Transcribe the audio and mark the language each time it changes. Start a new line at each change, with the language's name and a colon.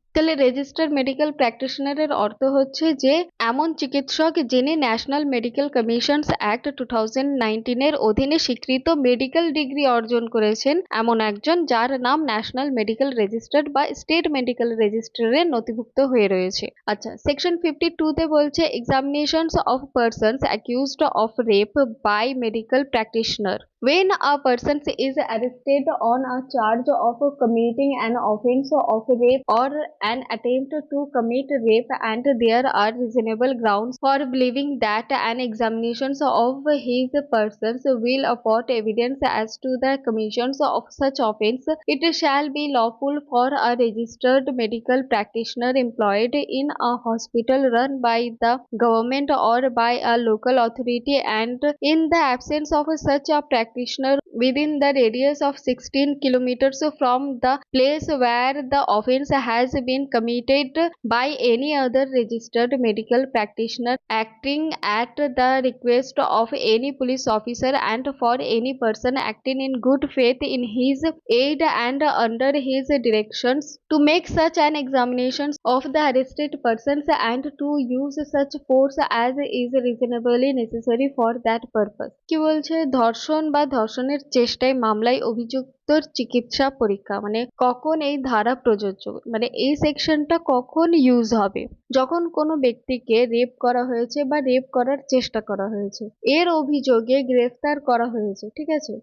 Bangla: তাহলে registered medical প্র্যাকটিশনারের অর্থ হচ্ছে যে এমন চিকিৎসক যিনি ন্যাশনাল মেডিকেল কমিশনস অ্যাক্ট 2019 এর অধীনে স্বীকৃত মেডিকেল ডিগ্রি অর্জন করেছেন, এমন একজন যার নাম ন্যাশনাল মেডিকেল রেজিস্টার বা স্টেট মেডিকেল রেজিস্টারে নথিভুক্ত হয়ে রয়েছে। আচ্ছা, সেকশন 52 তে বলছে
English: Examinations of persons accused of rape by medical practitioner. When a person is arrested on a charge of committing an offense of rape or an attempt to commit rape and there are reasonable grounds for believing that an examination of his persons will afford evidence as to the commission of such offense, it shall be lawful for a registered medical practitioner employed in a hospital run by the government or by a local authority, and in the absence of such a practitioner within the radius of 16 kilometers from the place where the offense has been committed, by any other registered medical practitioner acting at the request of any police officer and for any person acting in good faith in his aid and under his directions, to make such an examination of the arrested persons and to use such force as is reasonably necessary for that purpose।
Bangla: কি বলছে, ধর্ষণ বা ধর্ষণের চেষ্টায় মামলায় অভিযুক্তর চিকিৎসা পরীক্ষা, মানে কখন এই ধারা প্রযোজ্য, মানে এই সেকশনটা কখন ইউজ হবে, যখন কোনো ব্যক্তিকে রেপ করা হয়েছে বা রেপ করার চেষ্টা করা হয়েছে, এর অভিযোগে গ্রেফতার করা হয়েছে। ঠিক আছে।